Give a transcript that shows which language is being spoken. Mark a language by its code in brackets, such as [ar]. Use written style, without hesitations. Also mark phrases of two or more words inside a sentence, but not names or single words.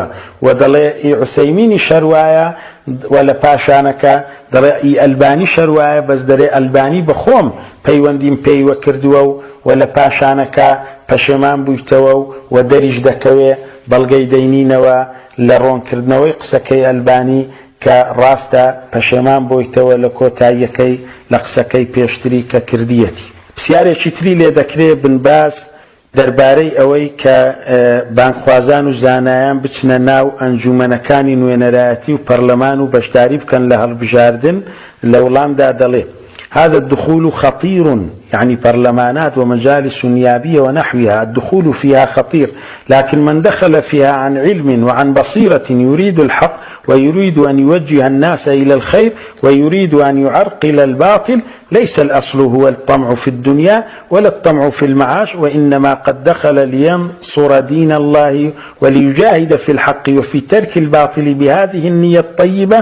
[ckb] و دەڵێ عوثەیمینی شەروایە و لە پاشانەکە دەڵێ ئەلبانی شەروایە، بەس دەرێ ئەلبانی بەخۆم پەیوەندیم پێیوە کردووە و لە پاشانەکە پەشێمان بوویتەوە و دەریش دەکەوێ بەڵگەی دەینینەوە لە ڕۆنکردنەوەی قسەکەی ئەلبانی کە ڕاستە پەشێمان بوویتەوە لە کۆتاییەکەی لە قسەکەی پێشتری کە کردیەتی. پرسیارێکی تری لێ دەکرێت بنباز دەربارەی ئەوەی کە بانگخوازان و زانایان بچنە ناو ئەنجومەنەکانی نوێنەرایەتی و پەرلەمان و بەشداری بکەن لە هەڵبژاردن. لە وڵامدا دەڵێ [ar] هذا الدخول خطير، يعني برلمانات ومجالس نيابية ونحوها الدخول فيها خطير، لكن من دخل فيها عن علم وعن بصيرة يريد الحق ويريد أن يوجه الناس إلى الخير ويريد أن يعرقل الباطل، ليس الأصل هو الطمع في الدنيا ولا الطمع في المعاش، وإنما قد دخل لينصر دين الله وليجاهد في الحق وفي ترك الباطل بهذه النية الطيبة.